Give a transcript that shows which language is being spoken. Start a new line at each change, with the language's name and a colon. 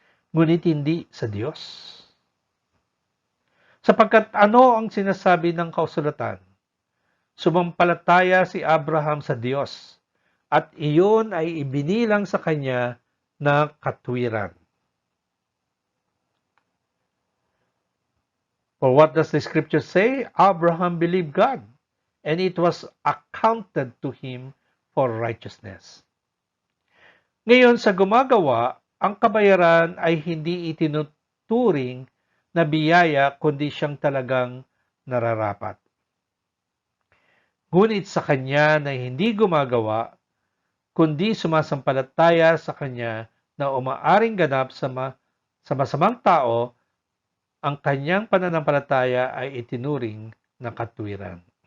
Filipino: Ngunit hindi sa Diyos. Sapagkat ano ang sinasabi ng kasulatan? Sumampalataya si Abraham sa Diyos, at iyon ay ibinilang sa kanya na katwiran.
English: For what does the scripture say? Abraham believed God, and it was accounted to him for righteousness.
Filipino: Ngayon sa gumagawa, ang kabayaran ay hindi itinuturing na biyaya kundi siyang talagang nararapat. Ngunit sa kanya na hindi gumagawa, kundi sumasampalataya sa kanya na umaaring ganap sa masamang tao, ang kanyang pananampalataya ay itinuring na katwiran.